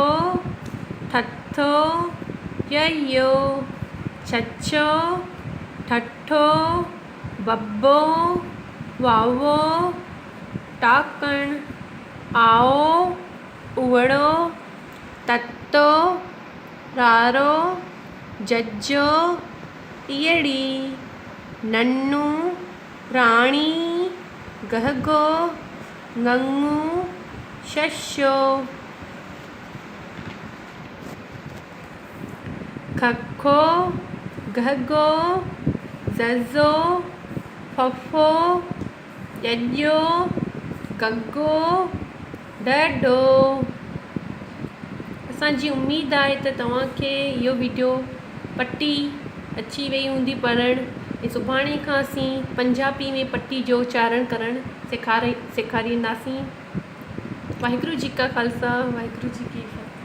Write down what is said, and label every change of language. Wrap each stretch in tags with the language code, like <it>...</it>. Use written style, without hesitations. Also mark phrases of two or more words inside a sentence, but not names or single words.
<sd>ठथो ययो छछो ठठो बब्बो वावो टाकण आओ उड़ो ततो रारो जज्जो इयड़ी नन्नू राणी गहगो गंगू शशो। खखो घगो ज़ज़ो फफो ॼॼो गगो डडो। असांजी उमेदु आहे त तव्हांखे इहो वीडियो पटी अची वई हूंदी पढ़णु। ऐं सुभाणे खां असीं पंजाबी में पटी जो उच्चारण करणु सेखारींदासीं।</sd> <pa>ਵਾਹਿਗੁਰੂ ਜੀ ਕਾ ਖ਼ਾਲਸਾ ਵਾਹਿਗੁਰੂ ਜੀ ਕੀ</pa>